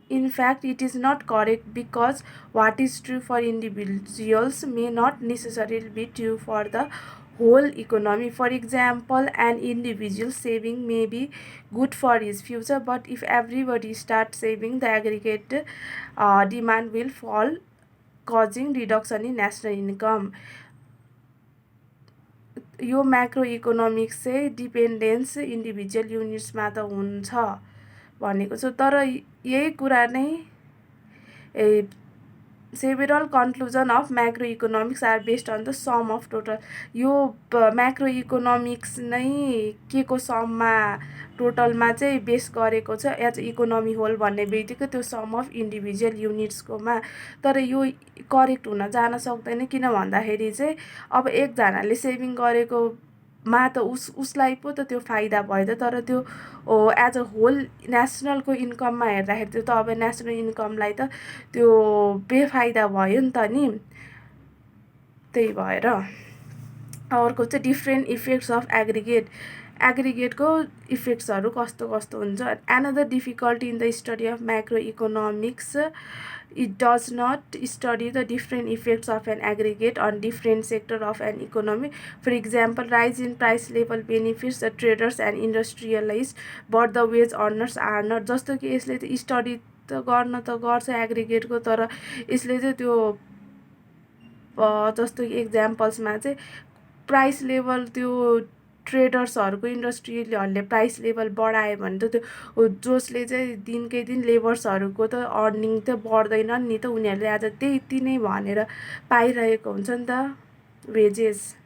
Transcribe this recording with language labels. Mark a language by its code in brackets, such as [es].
[en] In fact, it is not correct because what is true for individuals may not necessarily be true for the whole economy. For example, an individual saving may be good for his future, but if everybody starts saving, the aggregate demand will fall, causing reduction in national income. [ne] यो macro economics चाहिँ dependence individual युनिट्समा त हुन्छ भनेको छु, तर यही कुरा नै [en] Several conclusion of macroeconomics are based on the sum of total. [ne] यो म्याक्रो इकोनोमिक्स नै के को सममा टोटलमा चाहिँ बेस गरेको छ [en] as economy whole [ne] भन्ने बित्तिकै त्यो सम अफ इन्डिभिजुअल युनिट्सकोमा। तर यो करेक्ट हुन जान सक्दैन, किन भन्दाखेरि चाहिँ अब एकजनाले सेभिङ गरेको मा त उसलाई पो त त्यो फाइदा भयो त, तर त्यो [en] as a whole [ne] नेसनलको इन्कममा हेर्दाखेरि त्यो त अब नेसनल इन्कमलाई त त्यो बेफाइदा भयो नि त नि। त्यही भएर अर्को चाहिँ [en] different effects of [ne] एग्रिगेटको इफेक्ट्सहरू कस्तो कस्तो हुन्छ। [en] Another difficulty in the study of macroeconomics, it does not study the different effects of an aggregate on different sector of an economy. For example, rise in price level benefits the traders and industrialists, but the wage earners are not. [ne] जस्तो कि यसले त study त गर्न त गर्छ एग्रिगेटको, तर यसले चाहिँ त्यो जस्तो कि एक्जाम्पल्समा चाहिँ प्राइस लेभल त्यो ट्रेडर्सहरूको इन्डस्ट्रीहरूले प्राइस लेभल बढायो भने त त्यो जसले चाहिँ दिनकै दिन लेबर्सहरूको त अर्निङ त बढ्दैन नि त, उनीहरूले आज त्यति नै भनेर पाइरहेको हुन्छ नि त वेजेस।